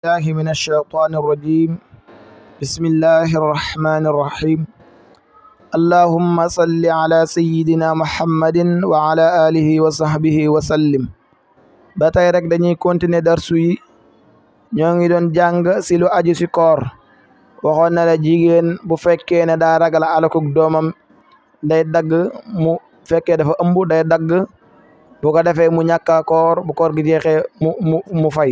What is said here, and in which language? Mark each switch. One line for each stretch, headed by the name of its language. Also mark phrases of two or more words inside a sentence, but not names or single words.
Arabic: الله من الشيطان الرجيم. بسم الله الرحمن الرحيم. اللهم صل على سيدنا محمد وعلى آله وصحبه وسلم.
Wolof: ba tey rek dañuy continuer darsu yi ñoo ngi doon jàng si lu aju si koor. waxoon na la jigéen bu fekkee ne daa ragal alakuk doomam day dagg, mu fekkee dafa ëmb day dagg, bu ko defee mu ñàkka koor, bu koor gi jeexee mu fay.